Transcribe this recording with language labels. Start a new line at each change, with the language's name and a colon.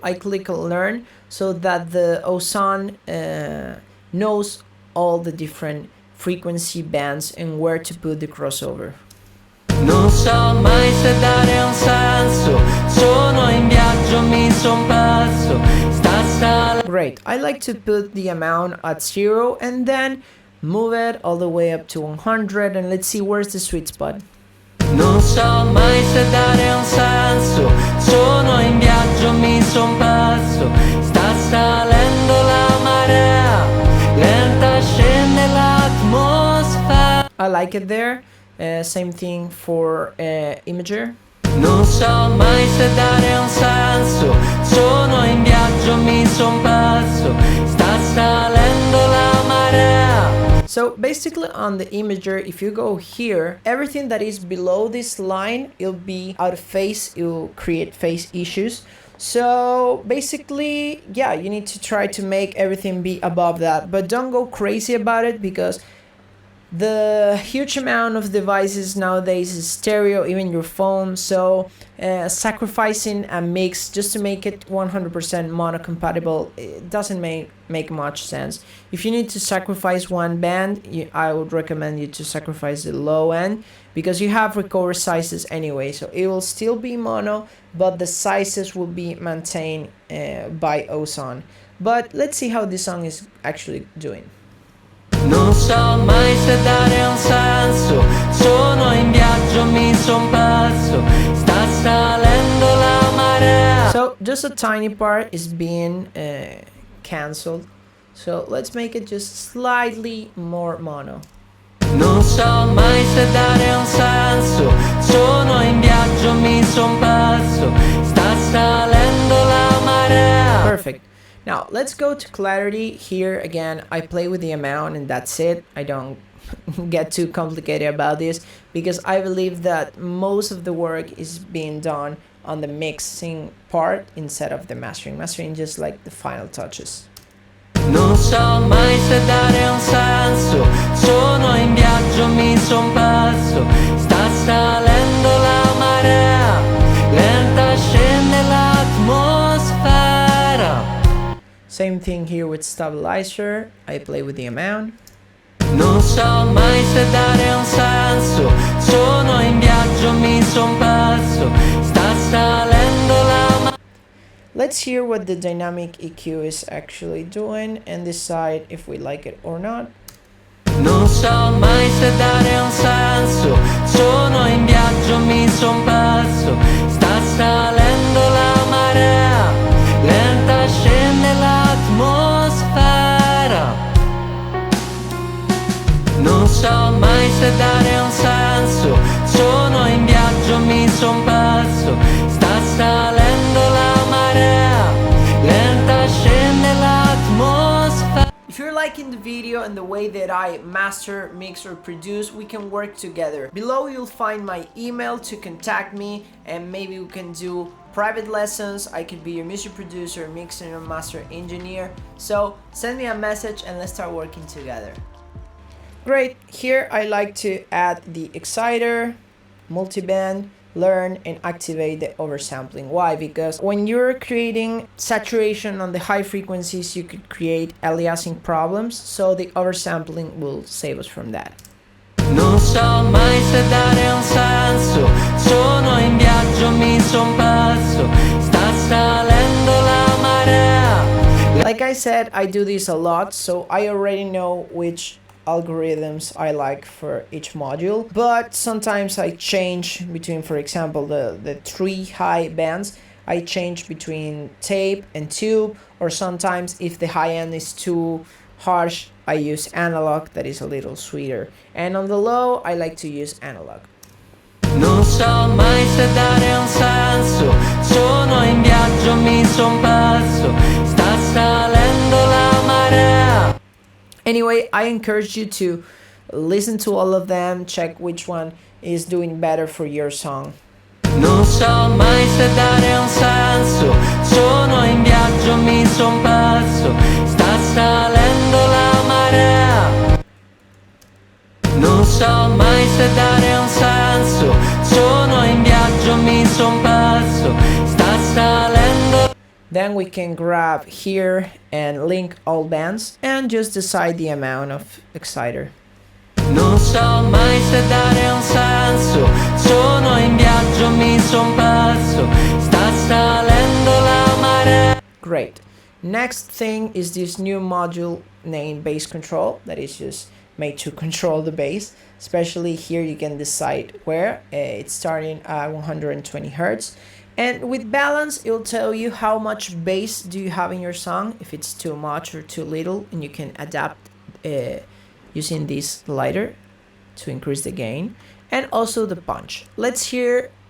English: I click on learn so that the Ozone knows all the different frequency bands and where to put the crossover.
Italian: Non so mai se dare un senso, sono in viaggio, mi son perso, sta salendo.
English: Great, I like to put the amount at 0 and then move it all the way up to 100, and let's see where's the sweet spot.
Italian: Non so mai se dare un senso, sono in viaggio, mi son perso, sta salendo la marea, lenta scende l'atmosfera.
English: I like it there. Same thing for imager.
Italian: Non so mai se dare un senso, sono in viaggio, mi son perso, sta salendo la marea.
English: So basically on the imager, if you go here, everything that is below this line, it'll be out of phase, it'll create phase issues. So basically, yeah, you need to try to make everything be above that, but don't go crazy about it because the huge amount of devices nowadays is stereo, even your phone. So sacrificing a mix just to make it 100% mono compatible, it doesn't make much sense. If you need to sacrifice one band, I would recommend you to sacrifice the low end because you have recover sizes anyway, so it will still be mono, but the sizes will be maintained by Ozone. But let's see how this song is actually doing.
Italian: Non so mai se dare un senso, sono in viaggio, mi son perso, sta salendo la marea.
English: So just a tiny part is being cancelled. So let's make it just slightly more mono.
Italian: Non so mai se dare un senso, sono in viaggio, mi son perso, sta salendo la marea.
English: Perfect. Now let's go to clarity. Here again, I play with the amount and that's it. I don't get too complicated about this because I believe that most of the work is being done on the mixing part instead of the mastering. Mastering just like the final touches.
Italian: Non so mai se dare un senso, sono in viaggio, mi son perso, sta salendo la marea, lenta scende l'atmosfera.
English: Same thing here with stabilizer. I play with the amount.
Italian: Non so mai se dare un senso, sono in viaggio, mi son perso, sta salendo la marea.
English: Let's hear what the dynamic EQ is actually doing and decide if we like it or not.
Italian: Non so mai se dare un senso, sono in viaggio, mi son perso, sta salendo la marea, lenta scende l'atmosfera. Non so mai se dare un senso, sono in viaggio, mi son perso, sta salendo la marea, lenta scende l'atmosfera.
English: If you're liking the video and the way that I master, mix or produce, we can work together. Below you'll find my email to contact me and maybe we can do private lessons. I could be your music producer, mixer and master engineer. So send me a message and let's start working together. Great, here I like to add the exciter, multiband, learn and activate the oversampling. Why? Because when you're creating saturation on the high frequencies, you could create aliasing problems, so the oversampling will save us from that.
Italian: Non so mai se dare un senso, sono in viaggio, mi son perso, sta salendo la marea.
English: Like I said, I do this a lot, so I already know which algorithms I like for each module, but sometimes I change between, for example, the three high bands. I change between tape and tube, or sometimes if the high end is too harsh, I use analog, that is a little sweeter, and on the low I like to use analog.
Italian: Non so mai se dare un senso, sono in viaggio, mi son perso, sta salendo la marea.
English: Anyway, I encourage you to listen to all of them, check which one is doing better for your song.
Italian: Non so mai se dare un senso, sono in viaggio, mi son perso, sta salendo la marea. Non so mai se dare un senso, sono in viaggio, mi son perso, sta salendo.
English: Then we can grab here and link all bands and just decide the amount of exciter.
Italian: Non so mai se dare un senso, sono in viaggio, mi son perso, sta salendo la marea.
English: Great. Next thing is this new module named bass control that is just made to control the bass. Especially here you can decide where it's starting at 120 Hertz. And with balance, it'll tell you how much bass do you have in your song, if it's too much or too little, and you can adapt using this slider to increase the gain. And also the punch. Let's hear